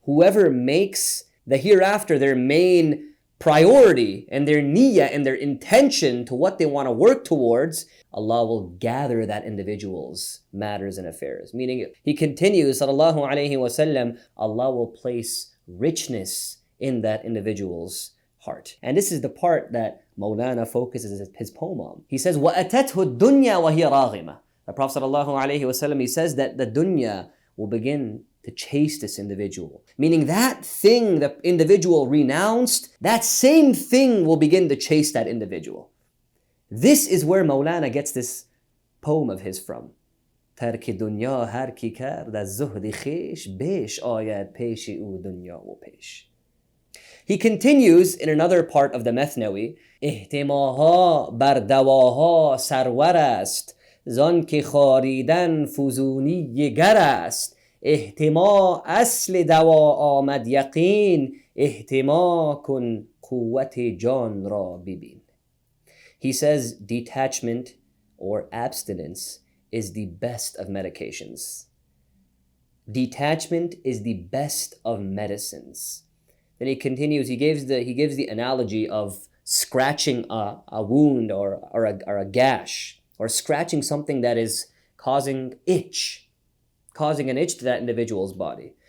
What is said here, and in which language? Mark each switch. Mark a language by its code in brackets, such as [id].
[en] Whoever makes the hereafter their main priority and their niyyah and their intention to what they want to work towards, Allah will gather that individual's matters and affairs. Meaning, he continues, sallallahu alayhi wasallam, Allah will place richness in that individual's heart. And this is the part that Mawlana focuses his poem on. He says, [ar] وَأَتَتْهُ الدُّنْيَا وَهِيَ رَاغِمَةٌ. [en] The Prophet sallallahu alayhi wasallam, he says that the dunya will begin to chase this individual. Meaning that thing the individual renounced, that same thing will begin to chase that individual. This is where Mawlana gets this poem of his from. [fa] ترک دنیا هر کی کرد از زهد خویش بیش آید پیش او دنیا و پیش. [en] He continues in another part of the Mathnawi, [fa] احتماها بر دواها سرور است زان که خاریدن فزونی گر است احتما اصل دوا آمد یقین احتما کن قوت جان را ببین. [en] He says detachment or abstinence is the best of medications. Detachment is the best of medicines. Then he continues, he gives the analogy of scratching a wound or a gash, or scratching something that is causing an itch to that individual's body.